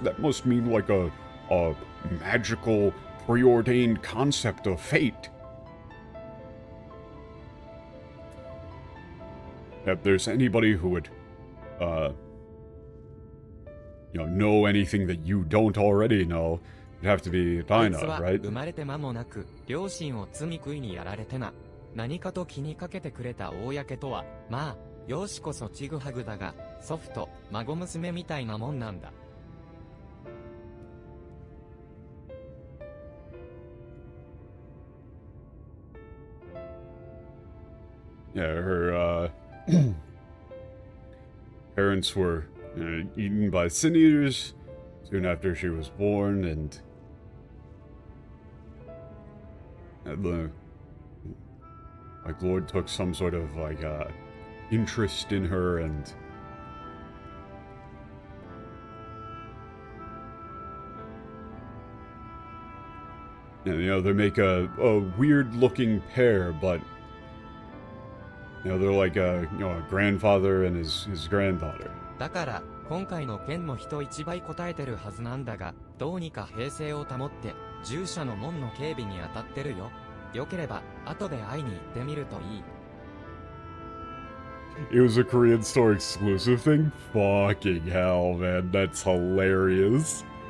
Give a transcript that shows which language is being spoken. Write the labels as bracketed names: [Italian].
[English] That must mean like a magical, preordained concept of fate. If there's anybody who would, you know anything that you don't already know, it'd have to be Dinah, right? [Japanese] 生まれて間もなく、両親を罪食いにやられてな。何かと気にかけてくれた公とは、まあ、容姿こそちぐはぐだが、祖父と孫娘みたいなもんなんだ。 [English] Yeah, her, parents were eaten by sin eaters soon after she was born, and the like Lord took some sort of like interest in her, and you know, they make a weird looking pair, but you know, they're like a grandfather and his granddaughter. [Japanese] だから、今回の件の人一倍答えてるはずなんだが、どうにか平静を保って、従者の門の警備に当たってるよ。よければ、後で会いに行ってみるといい。 [English] It was a Korean store exclusive thing? Fucking hell, man. That's hilarious.